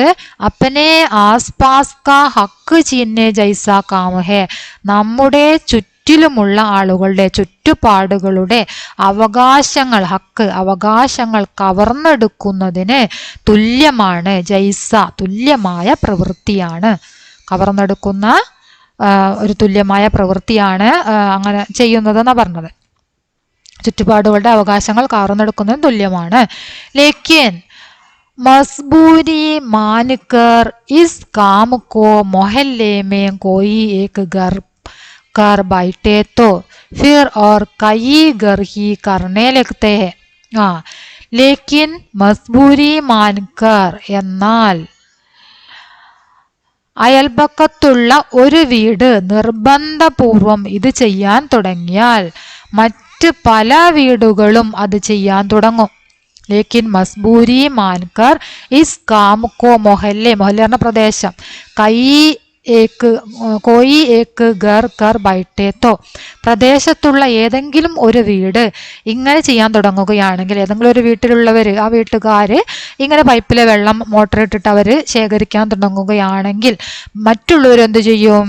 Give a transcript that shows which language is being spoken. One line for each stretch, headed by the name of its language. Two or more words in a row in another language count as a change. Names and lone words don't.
Hindi: अपने आसपास का हक छीनने जैसा काम है,
Malayalam: നമ്മുടെ ചുറ്റിലുമുള്ള ആളുകളുടെ, ചുറ്റുപാടുകളുടെ അവകാശങ്ങൾ, ഹക്ക് അവകാശങ്ങൾ കവർന്നെടുക്കുന്നതിന് തുല്യമാണ്. ജൈസ തുല്യമായ പ്രവൃത്തിയാണ്, കവർന്നെടുക്കുന്ന ഒരു തുല്യമായ പ്രവൃത്തിയാണ് അങ്ങനെ ചെയ്യുന്നതെന്നാണ് പറഞ്ഞത്. ചുറ്റുപാടുകളുടെ അവകാശങ്ങൾ കവർന്നെടുക്കുന്നതിന് തുല്യമാണ്.
Hindi: ലേക്കിൻ मजबूरी मानकर इस काम को मोहल्ले में कोई एक घर कर बैठे तो फिर और कई घर ही करने लगते हैं. लेकिन मजबूरी मानकर
Malayalam: എന്നാൽ അയൽപക്കത്തുള്ള ഒരു വീട് നിർബന്ധപൂർവം ഇത് ചെയ്യാൻ തുടങ്ങിയാൽ മറ്റ് പല വീടുകളും അത് ചെയ്യാൻ തുടങ്ങും.
Hindi: लेकिन मजबूरी मानकर इस काम को मोहल्ले,
Malayalam: മൊഹല്ലെ എന്ന പ്രദേശം,
Hindi: कई कोई एक घर कर बैठे तो,
Malayalam: പ്രദേശത്തുള്ള ഏതെങ്കിലും ഒരു വീട് ഇങ്ങനെ ചെയ്യാൻ തുടങ്ങുകയാണെങ്കിൽ, ഏതെങ്കിലും ഒരു വീട്ടിലുള്ളവർ, ആ വീട്ടുകാർ ഇങ്ങനെ പൈപ്പിലെ വെള്ളം മോട്ടർ ഇട്ടിട്ട് അവർ ശേഖരിക്കാൻ തുടങ്ങുകയാണെങ്കിൽ മറ്റുള്ളവർ എന്ത് ചെയ്യും?